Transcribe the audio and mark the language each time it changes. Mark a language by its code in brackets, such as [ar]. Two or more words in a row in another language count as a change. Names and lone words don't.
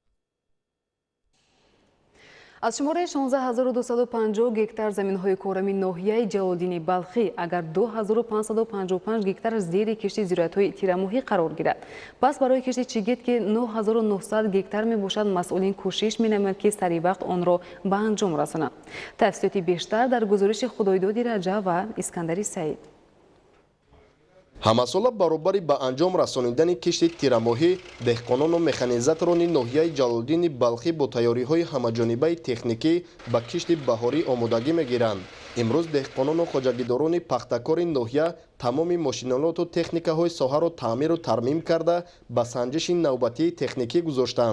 [tg] از شماره 16250 گکتار زمین‌های کورمی ناحیه جلالدین بلخی اگر 2555 گکتار زیر کشتی زراعت‌های تیرماهی قرار گیرد، پس برای کشتی چیگید که 9900 گکتار میباشد مسئولین کوشش می‌نمایند که سریع وقت آن را به انجام رسانند. تفصیلاتی بیشتر در گزارش خدایداد رجا و اسکندری سعید. ҳамасола баробари ба анҷом расонидани кишти тирамоҳӣ деҳқонону механизаторони ноҳияи ҷалолдини балхӣ бо тайёриҳои ҳамаҷонибаи техникӣ ба кишти баҳорӣ омодагӣ мегиранд. имрӯз деҳқонону хоҷагидорони пахтакори ноҳия тамоми мошинолоту техникаҳои соҳаро таъмиру тармим карда ба санҷиши навбатии техникӣ гузоштанд.